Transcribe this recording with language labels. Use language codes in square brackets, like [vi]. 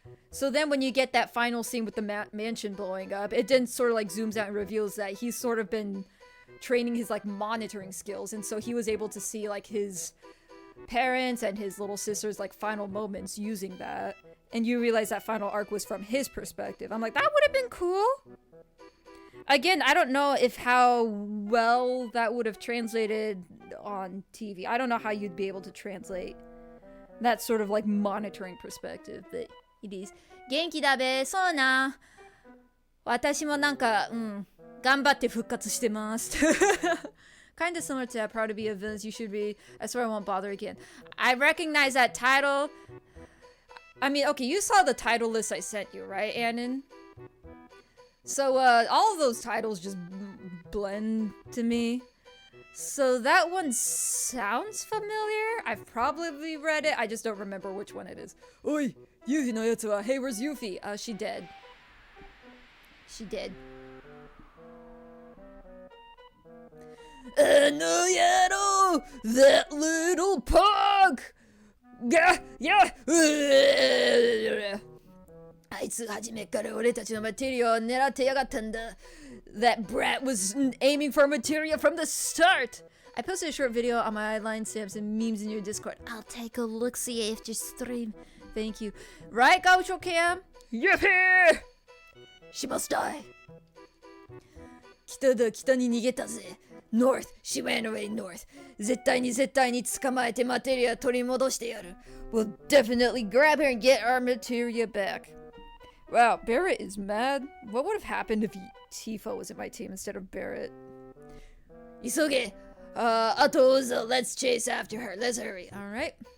[en] So then when you get that final scene with the mansion blowing up, it then sort of like zooms out and reveals that he's sort of been training his like monitoring skills, and so he was able to see like his parents and his little sister's like final moments using that, and you realize that final arc was from his perspective. I'm like, that would have been cool. Again, I don't know if how well that would have translated on TV. I don't know how you'd be able to translate that sort of like monitoring perspective, but it is. [ja] 元気だべ、そうな。私もなんか、頑張って復活してます。 [en] Kind of similar to that, proud to be a villain you should be. I swear I won't bother again. I recognize that title. I mean, okay, you saw the title list I sent you, right, Annan? So, all of those titles just blend to me. So that one sounds familiar. I've probably read it. I just don't remember which one it is. [ja] Oi, Yuffie no yatsu wa, [en] hey, where's Yuffie? She dead. She dead. No, yaro! That little pug! Yeah! [ja] あいつ初めから俺たちのマテリアを狙ってやがったんだ. [en] That brat was aiming for materia from the start. I posted a short video on my line stamps and memes in your Discord. I'll take a look-see after stream. Thank you. Right, Gaucho Cam? Yippee! She must die. [ja] 北だ、北に逃げたぜ。 [en] North, she ran away north. [ja] 絶対に捕まえてマテリア取り戻してやる. [en] We'll definitely grab her and get our materia back. Wow, Barrett is mad. What would have happened if Tifa was in my team instead of Barrett? [ja] 急げ. [en] Atoza, let's chase after her. Let's hurry. Alright.